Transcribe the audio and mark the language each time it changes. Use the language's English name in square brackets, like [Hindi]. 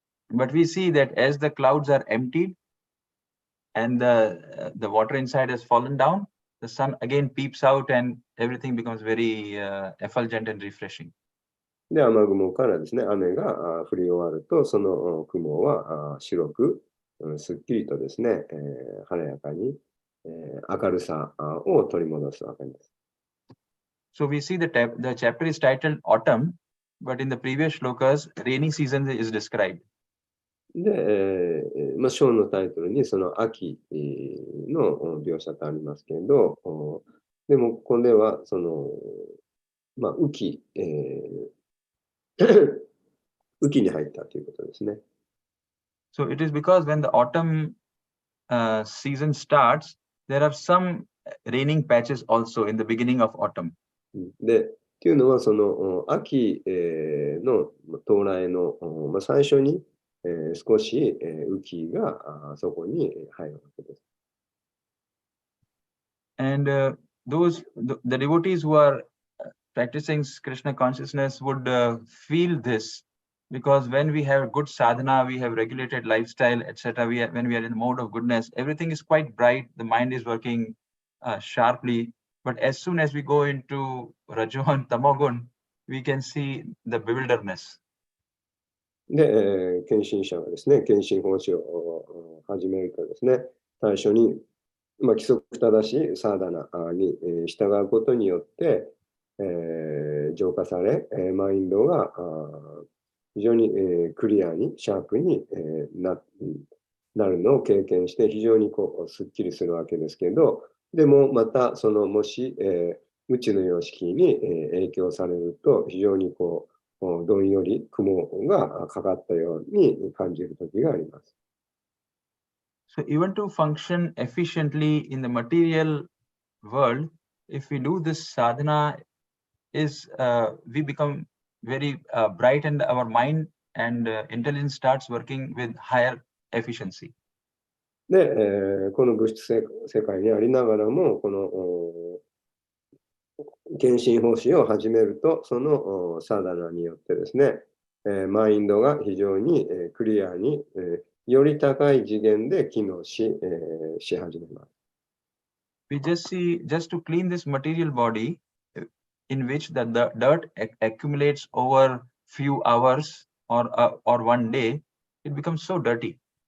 [English] But we see that as the clouds are emptied and the water inside has fallen down, the sun again peeps out and everything becomes very effulgent and refreshing. [Japanese] で、雨雲からですね、雨が降り終わると、その雲は白く、すっきりとですね、晴れやかに、明るさを取り戻すわけです。 [English] So we see the chapter is titled Autumn, but in the previous shlokas, rainy season is described. [Japanese] で、まあ、章のタイトルにその秋の描写とありますけれど、でもここではその、まあ、雨季、雨季に入ったということですね。 [English] So it is because when the autumn season starts, there are some raining patches also in the beginning of autumn. [Japanese] で、っていうのはその秋の到来の、まあ、最初に少し雨季がそこに入るわけです。 [English] And the devotees who are practicing Krishna consciousness would feel this, because when we have good sadhana, we have regulated lifestyle, etc. When we are in the mode of goodness, everything is quite bright. The mind is working sharply. But as soon as we go into Rajogun, Tamogun, we can see the bewilderness. [Japanese] で、献身者がですね、献身奉仕を始めるとですね、最初に、まあ、規則正しいサーダナに従うことによって、浄化され、マインドが非常にクリアに、シャープになるのを経験して、非常にこうすっきりするわけですけど、でもまたそのもし、無知の様式に影響されると、非常にこう、どんより雲がかかったように感じる時があります。 [English] So even to function efficiently in the material world, if we do this sadhana, we become very bright and our mind and intelligence starts working with higher efficiency. [Japanese] で、この物質世界にありながらも、この献身奉仕を始めると、そのサーダナによってですね、マインドが非常にクリアに、より高い次元で機能し始めます。 [English] We just to clean this material body in which the dirt accumulates over few hours or one day, it becomes so dirty.